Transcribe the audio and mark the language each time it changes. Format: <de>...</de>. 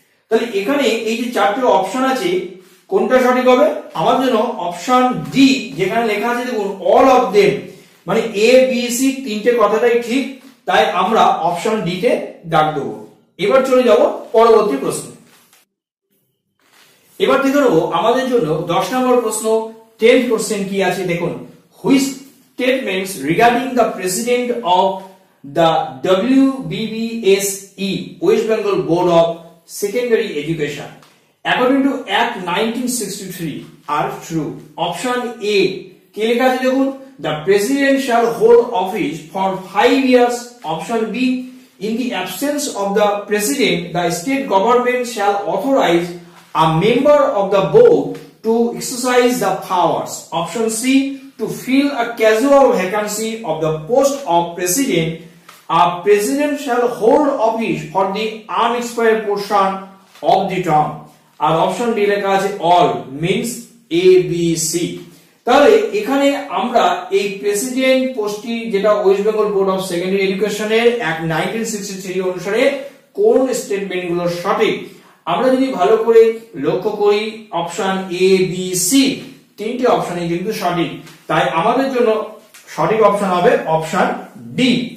<bn>তাহলে এখানে এই যে চারটি অপশন আছে কোনটা সঠিক হবে? আমার জন্য অপশন ডি, যেখানে লেখা আছে দেখুন</bn> <en>all of them,</en> <bn>মানে এ বি সি তিনটে কথাটাই ঠিক, তাই আমরা অপশন ডি তে দাগ দেব। এবার চলে যাব পরবর্তী প্রশ্ন। এবার দেখে নেব আমাদের জন্য 10 নম্বর প্রশ্ন 10th question কি আছে দেখুন।</bn> <en>Which statements regarding the president of the WBBSE West Bengal Board of Secondary Education according to Act 1963 are true? Option A</en> <bn>কি লেখা আছে দেখুন,</bn> <en>the president shall hold office for 5 years. Option B, in the absence of the president the state government shall authorize a member of the board to exercise the powers. Option C, to fill a casual vacancy of the post of president, a president shall hold office for the unexpired portion of the term.</en> <bn>আর option D লেখা আছে</bn> <en>all, means A B C।</en> <bn>তাহলে এখানে আমরা এই president পোস্টটি যেটা West Bengal board of secondary এডুকেশনের act 1963 অনুসারে কোন স্টেটমেন্টগুলো সঠিক আমরা যদি ভালো করে লক্ষ্য করি, অপশন এ বি সি তিনটি অপশনই কিন্তু সঠিক, তাই আমাদের জন্য সঠিক অপশন হবে অপশন ডি।</bn>